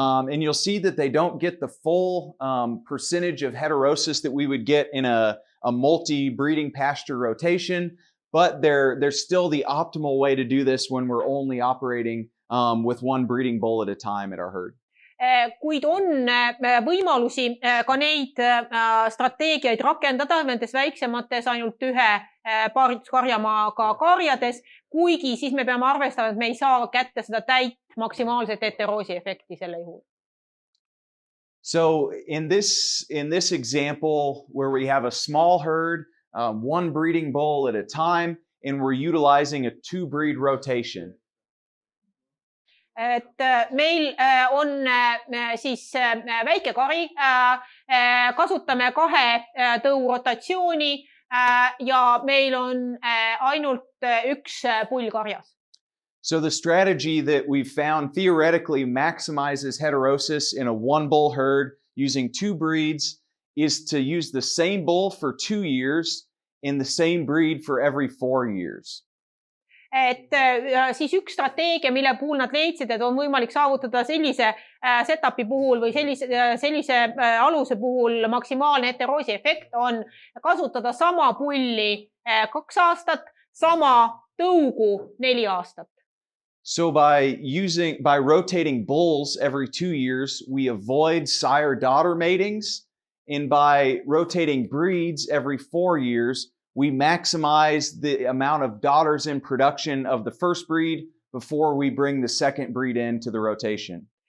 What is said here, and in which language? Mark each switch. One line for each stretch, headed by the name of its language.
English: And you'll see that they don't get the full percentage of heterosis that we would get in a multi-breeding pasture rotation, but they're still the optimal way to do this when we're only operating with one breeding bull at a time at our herd.
Estonian: Kuid on võimalusi ka neid strateegiaid rakendada nendes väiksemates ainult ühe paarituskarjamaaga karjades, kuigi siis me peame arvestama, et me ei saa kätte seda täit maksimaalset heteroosi efekti selle juhul.
English: So in this example where we have a small herd, one breeding bull at a time, and we're utilizing a two-breed rotation.
Estonian: Et meil on siis väike kari, kasutame kahe tõu rotatsiooni ja meil on ainult üks pull karjas.
English: So the strategy that we've found theoretically maximizes heterosis in a one bull herd using two breeds is to use the same bull for 2 years and the same breed for every 4 years.
Estonian: Et siis üks strateegia, mille puhul nad leidsid, et on võimalik saavutada sellise setupi puhul või sellise aluse puhul maksimaalne heteroosi efekt on kasutada sama pulli 2 aastat, sama tõugu 4 aastat.
English: So by rotating bulls every 2 years, we avoid sire-daughter matings, and by rotating breeds every 4 years, we maximize the amount of daughters in production of the first breed before we bring the second breed into the rotation.